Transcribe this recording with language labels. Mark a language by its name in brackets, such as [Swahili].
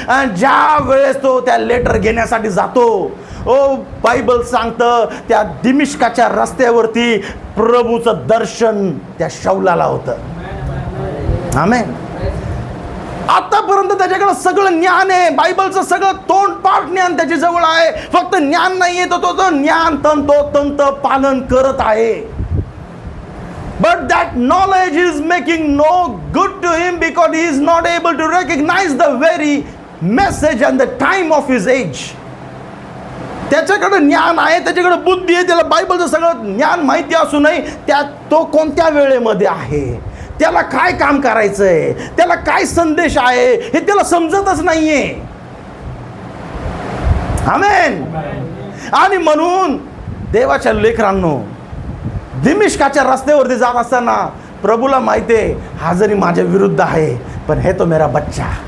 [Marathi] आणि ज्या वेळेस तो त्या लेटर घेण्यासाठी जातो, बायबल सांगतं त्या दिमिश्काच्या रस्त्यावरती प्रभूचं दर्शन त्या शौलाला होतं. आमेन. आतापर्यंत त्याच्याकडे सगळं ज्ञान आहे, बायबलचं सगळं तोंडपाठ ज्ञान त्याच्या जवळ आहे. फक्त ज्ञान नाही आहे, तो ज्ञान तंतोतंत पालन करत आहे. [English] But that knowledge is making no good to him because he is not able to recognize the very message and the time of his age. [Marathi] त्याच्याकडे ज्ञान आहे, त्याच्याकडे बुद्धी आहे, त्याला बायबलचं सगळं ज्ञान माहिती असूनही तो कोणत्या वेळेमध्ये आहे, त्याला काय काम करायचंय, त्याला काय संदेश आहे हे त्याला समजतच नाहीये. आमेन. आणि म्हणून देवाच्या लेकरांनो, दिमिश्काच्या रस्त्यावरती जात असताना प्रभूला माहिती आहे हा जरी माझ्या विरुद्ध आहे, पण हे [Hindi] तो मेरा बच्चा.